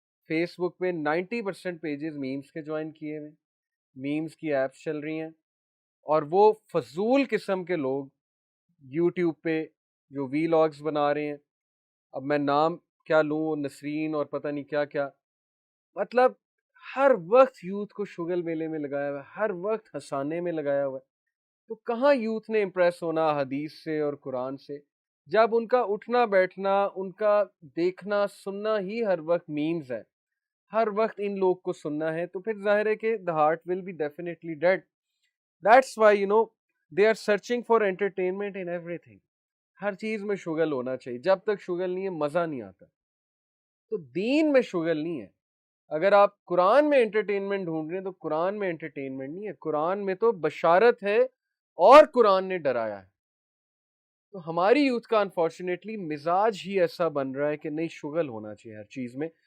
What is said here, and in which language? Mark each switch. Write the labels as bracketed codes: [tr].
[ur] Face بک پہ 90% pages memes کے join کیے ہوئے, میمز کی ایپس چل رہی ہیں, اور وہ فضول قسم کے لوگ یوٹیوب پہ جو وی لاگز بنا رہے ہیں, اب میں نام کیا لوں, نسرین اور پتہ نہیں کیا کیا, مطلب ہر وقت یوتھ کو شغل میلے میں لگایا ہوا ہے, ہر وقت ہنسانے میں لگایا ہوا ہے. تو کہاں یوتھ نے امپریس ہونا حدیث سے اور قرآن سے, جب ان کا اٹھنا بیٹھنا, ان کا دیکھنا سننا ہی ہر وقت میمز ہے, ہر وقت ان لوگ کو سننا ہے, تو پھر ظاہر ہے کہ [en] the heart will be definitely dead. That's why they are searching for entertainment in everything. [ur] ہر چیز میں شغل ہونا چاہیے, جب تک شغل نہیں ہے مزہ نہیں آتا. تو دین میں شغل نہیں ہے. اگر آپ قرآن میں انٹرٹینمنٹ ڈھونڈ رہے ہیں تو قرآن میں انٹرٹینمنٹ نہیں ہے, قرآن میں تو بشارت ہے اور قرآن نے ڈرایا ہے. تو ہماری یوتھ کا انفارچونیٹلی مزاج ہی ایسا بن رہا ہے کہ نہیں, شغل ہونا چاہیے ہر چیز میں.